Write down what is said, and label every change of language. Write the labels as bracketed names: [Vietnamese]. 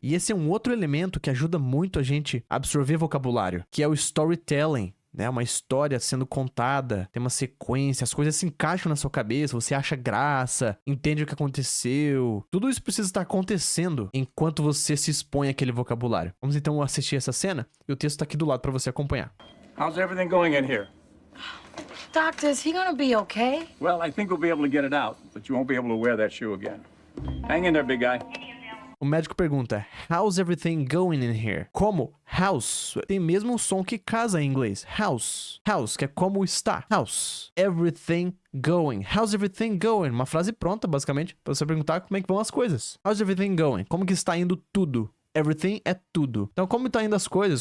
[Portuguese] E esse é um outro elemento que ajuda muito a gente a absorver vocabulário, que é o storytelling. Né, uma história sendo contada, tem uma sequência, as coisas se encaixam na sua cabeça, você acha graça, entende o que aconteceu. Tudo isso precisa estar acontecendo enquanto você se expõe àquele vocabulário. Vamos então assistir essa cena e o texto tá aqui do lado para você acompanhar. [English] How's everything going in here? Doctor, is he gonna be okay? Well, I think we'll be able to get it out, but you won't be able to wear that shoe again. Hang in there, big guy. [Portuguese] O médico pergunta, [English] how's everything going in here? [Portuguese] Como? House. Tem mesmo um som que casa em inglês. [English] House. House, [Portuguese] que é como está. [English] House. Everything going. How's everything going? [Portuguese] Uma frase pronta, basicamente, pra você perguntar como é que vão as coisas. [English] How's everything going? [Portuguese] Como que está indo tudo? Everything é tudo. Então, como tá indo as coisas?